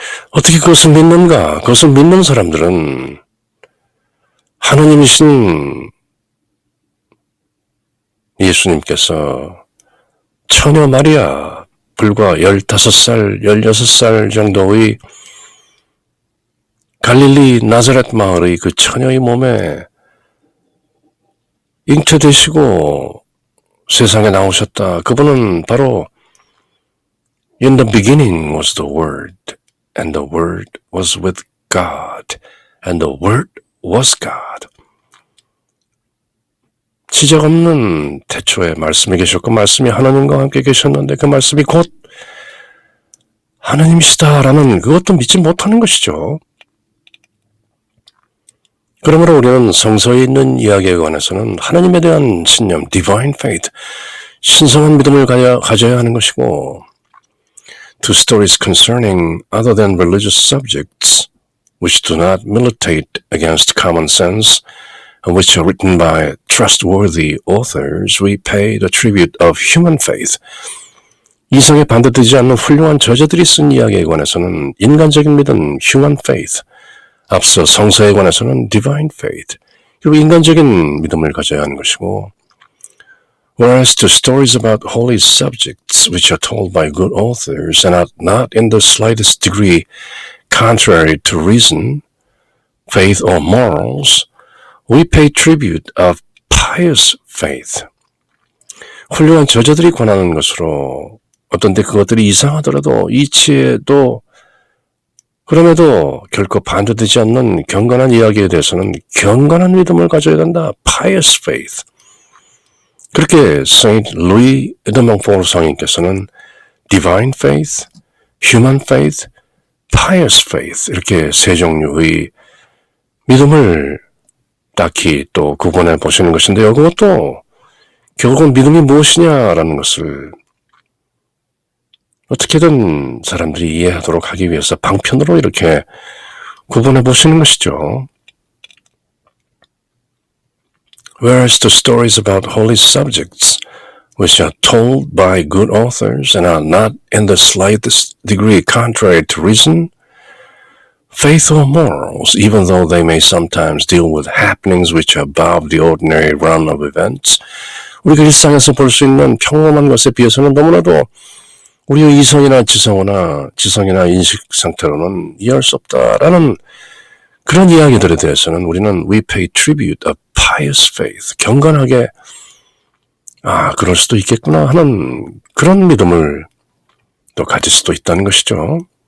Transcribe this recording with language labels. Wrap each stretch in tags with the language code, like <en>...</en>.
<ko>어떻게 그것을 믿는가? 그것을 믿는 사람들은 하느님이신 예수님께서 처녀 마리아, 불과 15살, 16살 정도의 갈릴리 나자렛 마을의 그 처녀의 몸에 잉태되시고 세상에 나오셨다. 그분은 바로</ko> <en>In the beginning was the Word, and the Word was with God, and the Word was God.</en> <ko>시작 없는 태초에 말씀이 계셨고 말씀이 하나님과 함께 계셨는데 그 말씀이 곧 하나님이시다라는 그것도 믿지 못하는 것이죠. 그러므로 우리는 성서에 있는 이야기에 관해서는 하나님에 대한 신념, divine faith, 신성한 믿음을 가져야 하는 것이고,</ko> <en>to stories concerning other than religious subjects, which do not militate against common sense, and which are written by trustworthy authors, we pay the tribute of human faith.</en> <ko>이성에 반대되지 않는 훌륭한 저자들이 쓴 이야기에 관해서는 인간적인 믿음, human faith, 앞서 성서에 관해서는 divine faith, 그리고 인간적인 믿음을 가져야 하는 것이고,</ko> <en>whereas to stories about holy subjects which are told by good authors and are not in the slightest degree contrary to reason, faith or morals, we pay tribute of pious faith.</en> <ko>훌륭한 저자들이 권하는 것으로 어떤 때 그것들이 이상하더라도 이치에도 그럼에도 결코 반대되지 않는 경건한 이야기에 대해서는 경건한 믿음을 가져야 한다.</ko> <en>pious faith.</en> <ko>그렇게 Saint Louis de Montfort 성인께서는 divine faith, human faith, pious faith 이렇게 세 종류의 믿음을 딱히 또 구분해 보시는 것인데요. 그것도 결국은 믿음이 무엇이냐라는 것을 어떻게든 사람들이 이해하도록 하기 위해서 방편으로 이렇게 구분해 보시는 것이죠.</ko> <en>Whereas the stories about holy subjects, which are told by good authors and are not in the slightest degree contrary to reason, faith or morals, even though they may sometimes deal with happenings which are above the ordinary run of events,</en> <ko>우리가 일상에서 볼 수 있는 평범한 것에 비해서는 너무나도 우리의 지성이나 인식 상태로는 이해할 수 없다라는 그런 이야기들에 대해서는 우리는</ko> <en>we pay tribute of pious faith,</en> <ko>경건하게 그럴 수도 있겠구나 하는 그런 믿음을 또 가질 수도 있다는 것이죠.</ko>